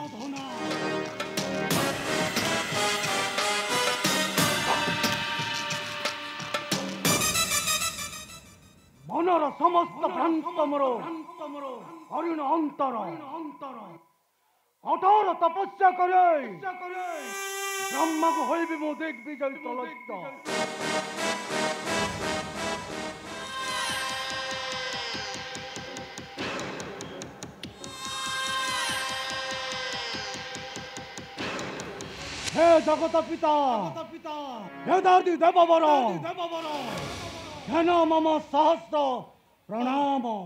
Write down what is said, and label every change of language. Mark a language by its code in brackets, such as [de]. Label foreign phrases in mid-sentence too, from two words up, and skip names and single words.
[or] ମନର ସମସ୍ତ ଭ୍ରାନ୍ତ ମୋର ହରିଣ ଅନ୍ତର କଠୋର ତପସ୍ୟା କରେ ବ୍ରହ୍ମାକୁ ହୋଇବି ମୁଁ ଦିଗ୍ବିଜୟ ତଳସ୍ଥ [sa] हे जगत पिता वेदादि देववर ध्यान मम सहस्र प्रणाम